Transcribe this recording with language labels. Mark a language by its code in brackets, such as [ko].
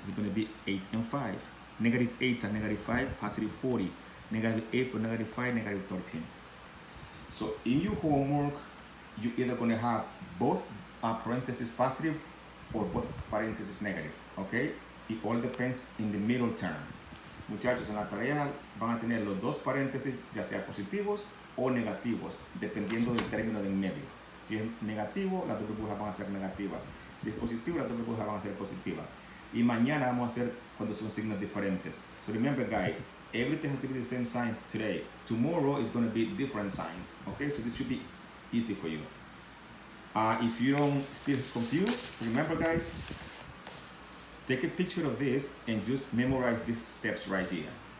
[en] It's going to be 8 and 5. Negative 8 times negative 5, positive 40. Negative 8 plus negative 5, negative 13. So in your homework, you're either going to have both parentheses positive or both parentheses negative. Okay? It all depends in the middle term. [es] Muchachos, en la tarea van a tener los dos paréntesis, ya sea positivos o negativos, dependiendo del término del medio. Si es negativo, las dos burbujas van a ser negativas. Si es positivo, las dos burbujas van a ser positivas. Y mañana vamos a hacer cuando son signos diferentes. [en] So remember, guys, everything has to be the same sign today. Tomorrow is going to be different signs. Okay, so this should be easy for you. If you don't still confused, remember, guys, take a picture of this and just memorize these steps right here.